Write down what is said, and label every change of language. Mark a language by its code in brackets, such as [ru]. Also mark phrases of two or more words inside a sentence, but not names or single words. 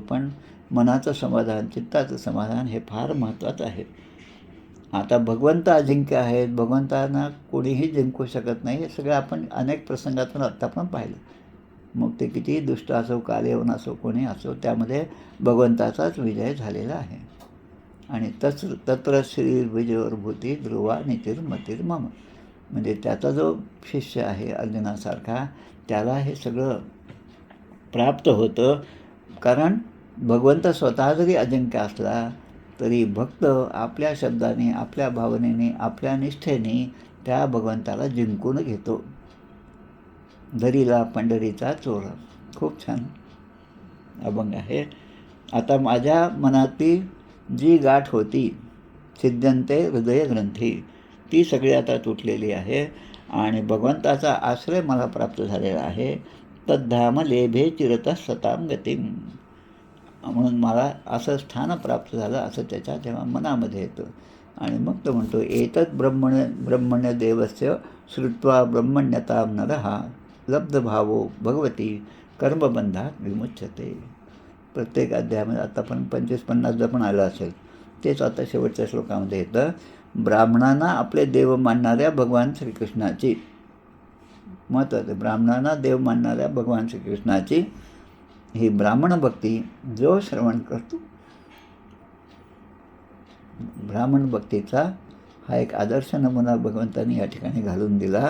[mr] पण मनाचं समाधान, चित्ताचं समाधान हे फार महत्त्वाचं आहे. आता भगवंत अजिंक्य आहेत, भगवंतांना कोणीही जिंकू शकत नाही, हे सगळं आपण अनेक प्रसंगातून आत्ता पण पाहिलं. मग ते कितीही दुष्ट असो, कालयवन असो, कोणी असो, त्यामध्ये भगवंताचाच विजय झालेला आहे. [sa] आणि तत्र श्री विजयोर्भूती ध्रुवा नीतिर्मतिर्मम, [mr] म्हणजे त्याचा जो शिष्य आहे अर्जुनासारखा, त्याला हे सगळं प्राप्त होतं. कारण भगवंत स्वतः जरी अजिंक्य असला तरी भक्त आपल्या शब्दाने, आपल्या भावनेने, आपल्या निष्ठेने त्या भगवंताला जिंकून घेतो. धरीला पंढरीचा चोर, खूप छान अभंग आहे. आता माझ्या मनातली जी गाठ होती [sa] छिद्यन्ते हृदयग्रंथी, [mr] ती सगळी आता तुटलेली आहे आणि भगवंताचा आश्रय मला प्राप्त झालेला आहे. [sa] तद्धाम लेभे चिरतः सताम गतिम, [mr] म्हणून मला असं स्थान प्राप्त झालं असं त्याच्या जेव्हा मनामध्ये येतं. आणि मग तो म्हणतो, [sa] एतत् ब्रह्मण्य देवस्य श्रुत्वा ब्रह्मण्यतां नरः लब्धभावो भगवती कर्मबंधात विमुच्यते. [mr] प्रत्येक अध्यायामध्ये आतापर्यंत 25-50 पण आलं असेल, तेच आता शेवटच्या श्लोकामध्ये येतं. ब्राह्मणांना आपले देव मानणाऱ्या भगवान श्रीकृष्णाची, महत्त्वाचं, ब्राह्मणांना देव मानणाऱ्या भगवान श्रीकृष्णाची ही ब्राह्मण भक्ती जो श्रवण करतो, ब्राह्मण भक्तीचा हा एक आदर्श नमुना भगवंतांनी या ठिकाणी घालून दिला.